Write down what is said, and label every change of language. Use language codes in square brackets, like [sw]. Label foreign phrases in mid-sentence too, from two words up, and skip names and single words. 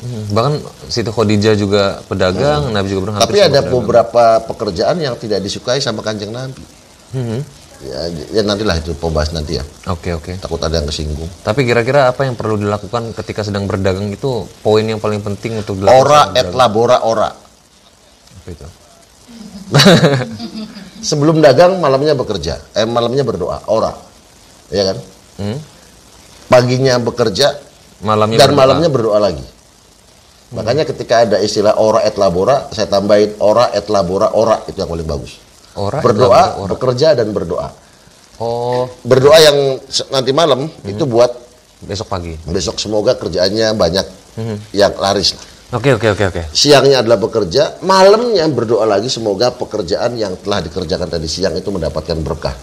[id] Bahkan Siti Khadijah juga pedagang, Nabi juga pernah. Tapi ada beberapa pekerjaan yang tidak disukai sama Kanjeng Nabi. Ya nantilah itu pembahas nanti ya. Oke. Takut ada yang kesinggung. Tapi kira-kira apa yang perlu dilakukan ketika sedang berdagang itu poin yang paling penting untuk dilakukan? [la] Ora et labora ora. [id] Apa itu? Sebelum dagang malamnya bekerja, malamnya berdoa, ora. Ya kan? Paginya bekerja, malamnya berdoa lagi. Makanya ketika ada istilah [la] ora et labora, [id] saya tambahin [la] ora et labora ora, [id] itu yang paling bagus. Berdoa, bekerja dan berdoa. Berdoa yang nanti malam itu buat besok pagi. Besok semoga kerjaannya banyak yang laris. Oke. Siangnya adalah bekerja, malamnya berdoa lagi semoga pekerjaan yang telah dikerjakan tadi siang itu mendapatkan berkah.